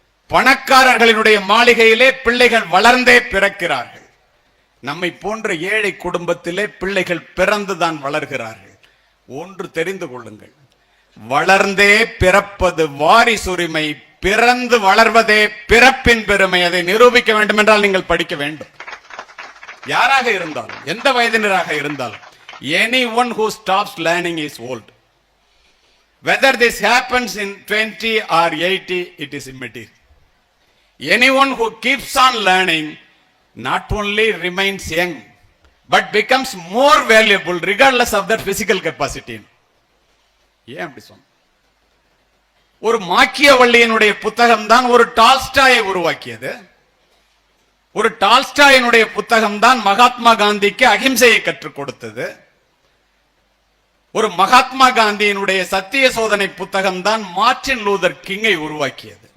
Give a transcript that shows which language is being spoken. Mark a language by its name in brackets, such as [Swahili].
[Tamil] பணக்காரர்களினுடைய மாளிகையிலே பிள்ளைகள் வளர்ந்தே பிறக்கிறார்கள். நம்மை போன்ற ஏழை குடும்பத்திலே பிள்ளைகள் பிறந்துதான் வளர்கிறார்கள். ஒன்று தெரிந்து கொள்ளுங்கள், வளர்ந்தே பிறப்பது வாரிசுரிமை, பிறந்து வளர்வதே பிறப்பின் பெருமை. அதை நிரூபிக்க வேண்டும் என்றால் நீங்கள் படிக்க வேண்டும். யாராக இருந்தாலும், எந்த வயதினராக இருந்தாலும், [English] anyone who stops learning is old. Whether this happens in 20 or 80, it is immaterial. Anyone who keeps on learning not only remains young but becomes more valuable regardless of their physical capacity. [Tamil] ஏன் அப்படி சொன்ன? ஒரு மாக்கியவல்லியினுடைய புத்தகம் தான் ஒரு டால்ஸ்டாயை உருவாக்கியது. ஒரு டால்ஸ்டாயினுடைய புத்தகம் தான் மகாத்மா காந்திக்கு அகிம்சையை கற்றுக் கொடுத்தது. ஒரு மகாத்மா காந்தியினுடைய சத்திய சோதனை புத்தகம் தான் மார்ட்டின் லூதர் கிங்கை உருவாக்கியது.